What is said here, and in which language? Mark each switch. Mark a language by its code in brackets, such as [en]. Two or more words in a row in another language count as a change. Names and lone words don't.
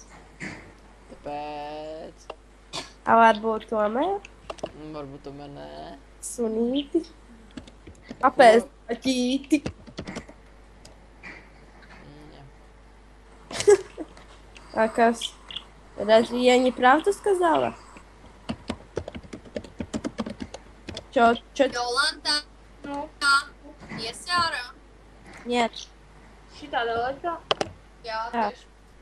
[lv] Tāpēc. Varbūt tomēr Varbūt tomēr nē. sunīti. Apēst ķīti. Jā. А kas? [ru] Разве я не правду сказала? Чё? [lv] Jolanta, Nu, ies ārā. [ru] Нет. [lv] šitādā laikā. Jā, Jā. tieši.